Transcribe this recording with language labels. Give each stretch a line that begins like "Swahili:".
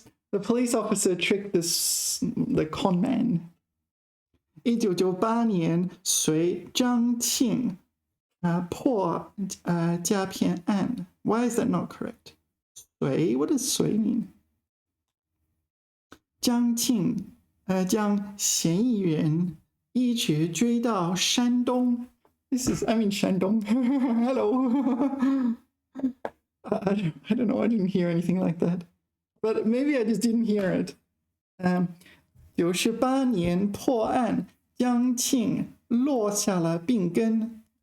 English: The police officer tricked the con man.
Chinese: 1998年随张庆破诈骗案。
English: Why is that not correct? 随 What does 随 mean?
Chinese: 张庆将嫌疑人一直追到山东。
English: This is, I mean, 山东。 Hello. I don't know. I didn't hear anything like that. But maybe I just didn't hear it.
Chinese: 98年破案，江庆落下了病根。